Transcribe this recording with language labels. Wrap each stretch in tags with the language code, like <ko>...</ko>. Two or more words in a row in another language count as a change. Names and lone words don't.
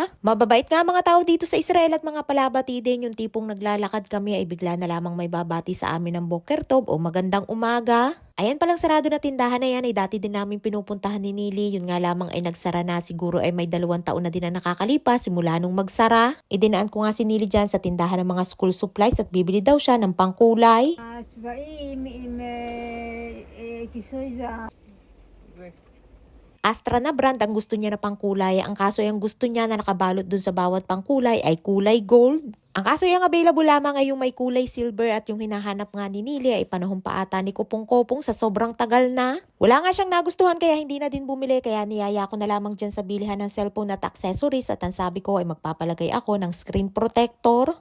<tl>Mababait nga mga tao dito sa Israel at mga palabati din yung tipong naglalakad kami ay bigla na lamang may babati sa amin ng</tl> <he>בוקר טוב</he> <tl>o magandang umaga. Ayan palang sarado na tindahan na yan ay dati din namin pinupuntahan ni Nili. Yun nga lamang ay nagsara na, siguro ay may 2 taon na din na nakakalipas simula nung magsara. Idinaan ko nga si Nili dyan sa tindahan ng mga</tl> <en>school supplies</en> <tl>at bibili daw siya ng pangkulay.</tl> <he>הצבעים עם כיסוי זהב.</he> <tl>Astra na brand ang gusto niya na pangkulay. Ang kaso yung gusto niya na nakabalot dun sa bawat pangkulay ay kulay gold. Ang kaso yung available lamang ay yung may kulay silver at yung hinahanap nga ni Nili ay panahon pa ata ni Kupong-Kopong sa sobrang tagal na. Wala nga siyang nagustuhan kaya hindi na din bumili kaya niyaya ko na lamang dyan sa bilihan ng cellphone at accessories at ang sabi ko ay magpapalagay ako ng</tl> <en>screen protector.</en>